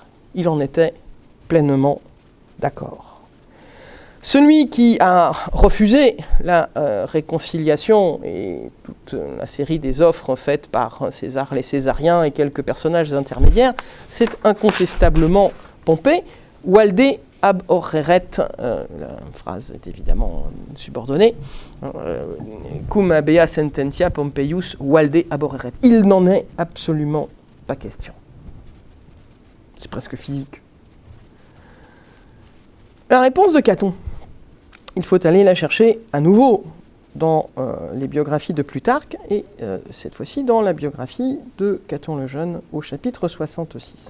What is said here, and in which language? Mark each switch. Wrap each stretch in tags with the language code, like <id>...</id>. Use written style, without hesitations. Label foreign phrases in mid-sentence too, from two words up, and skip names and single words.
<fr>Il en était pleinement d'accord. Celui qui a refusé la réconciliation et toute la série des offres faites par César, les Césariens et quelques personnages intermédiaires, c'est incontestablement Pompée.</fr> <la>Valde ab horreret,</la> <fr>la phrase est évidemment subordonnée,</fr> <la>cum habea sententia Pompeius valde ab horreret.</la> <fr>Il n'en est absolument pas question. C'est presque physique. La réponse de Caton, il faut aller la chercher à nouveau dans les biographies de Plutarque et cette fois-ci dans la biographie de Caton le Jeune au chapitre 66.</fr>